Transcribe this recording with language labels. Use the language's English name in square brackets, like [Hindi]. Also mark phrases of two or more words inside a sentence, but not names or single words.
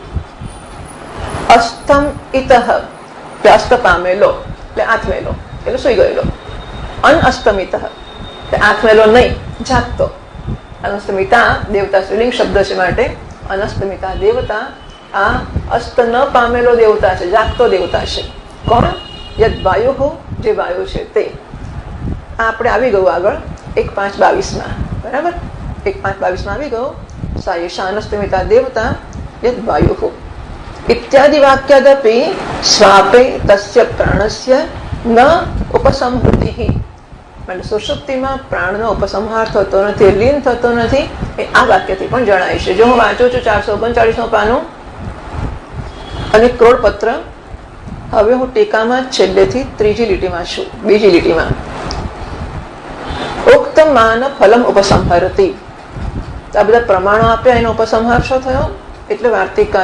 [Sanskrit] अस्तम इतः [Gujarati] અસ્ત પામેલો એટલે આથમેલો એટલે સુઈ ગયેલો અનઅસ્તમિતઃ એટલે આથમેલો નહીં જાગતો [Sanskrit] અનસ્તમિતા દેવતા [Gujarati] સ્ત્રીલિંગ શબ્દ છે માટે [Sanskrit] અનસ્તમિતા દેવતા [Gujarati] આ અસ્ત ન પામેલો દેવતા છે જાગતો દેવતા છે કોણ [Sanskrit] યદ વાયુ [Gujarati] જે વાયુ છે તે આપણે આવી ગયું આગળ 1:5-22 માં બરાબર 1:5-22 માં આવી ગયું [Sanskrit] सा एषा अनस्तमिता देवता यद वायुः इत्यादि वाक्यादपि स्वापे तस्य प्राणस्य न उपसंहृतिः [Gujarati] मतलब सुषुप्तिમાં પ્રાણનો ઉપસંહાર થતો નથી લીન થતો નથી એ આ વાક્યથી પણ જણાય છે જો હું વાંચું છું 439 પાનું અને ક્રોડપત્ર હવે હું ટીકામાં છેલ્લેથી ત્રીજી લીટીમાં છું બીજી લીટીમાં [Sanskrit] ઉક્ત માન ફલમ ઉપસંહરતિ [Gujarati] આ બધા પ્રમાણો આપ્યા એનો ઉપસંહાર શું થયો એટલે વાર્તિકકાર